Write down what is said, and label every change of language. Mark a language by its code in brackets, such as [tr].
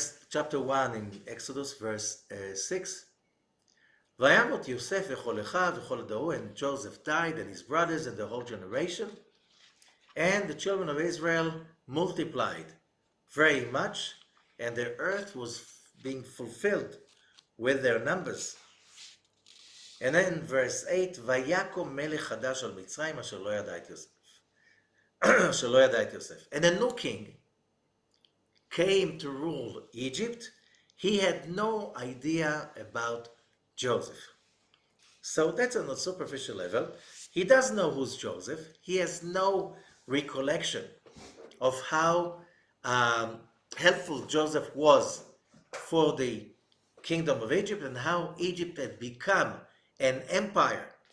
[en] Chapter 1 in Exodus, verse 6. [he] וימות יוסף וכל אחיו וכל דורו, [en] and Joseph died, and his brothers, and the whole generation. And the children of Israel multiplied very much, and the earth was being fulfilled with their numbers. And then verse 8, [he] ויקום מלך חדש על מצרים אשר לא ידע את יוסף. אשר לא ידע את יוסף. [en] And a new king came to rule Egypt. He had no idea about Joseph. So that's on a superficial level. He doesn't know who's Joseph. He has no recollection of how helpful Joseph was for the kingdom of Egypt, and how Egypt had become an empire,